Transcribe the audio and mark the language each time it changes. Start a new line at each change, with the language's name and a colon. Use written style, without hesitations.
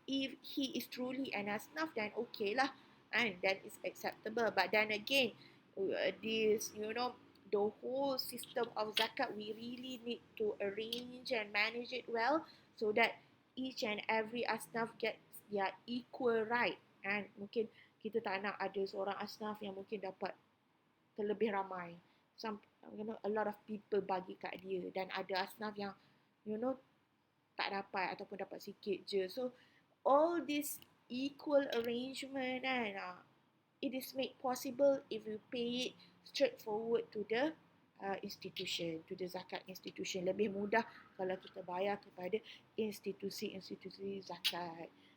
English: If he is truly an asnaf, then okay lah, and that is acceptable. But then again, this the whole system of zakat, we really need to arrange and manage it well, so that each and every asnaf gets their equal right.
Malay: And mungkin kita tak nak ada seorang asnaf yang mungkin dapat terlebih ramai.
English: A lot of people
Malay: bagi kat dia, dan ada asnaf yang tak dapat ataupun dapat sikit je.
English: So all this equal arrangement, and it is made possible if you pay it straightforward to the institution, to the zakat institution.
Malay: Lebih mudah kalau kita bayar kepada institusi-institusi zakat.